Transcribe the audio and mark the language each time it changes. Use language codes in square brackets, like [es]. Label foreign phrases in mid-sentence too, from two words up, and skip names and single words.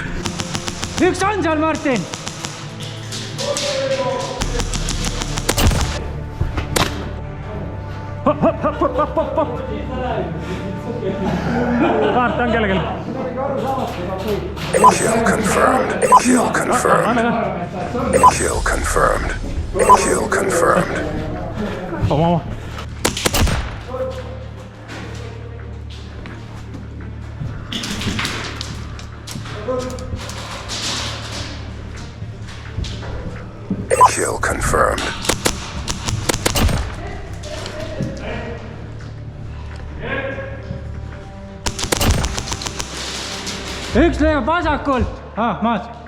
[et] Üks on seal, Martin! Kaart on kellelgi. [en] Kill confirmed. Kill confirmed. Kill confirmed. Kill confirmed. [et] Oma. [en] Kill confirmed. [et] Üks leiab vasakult. Maad.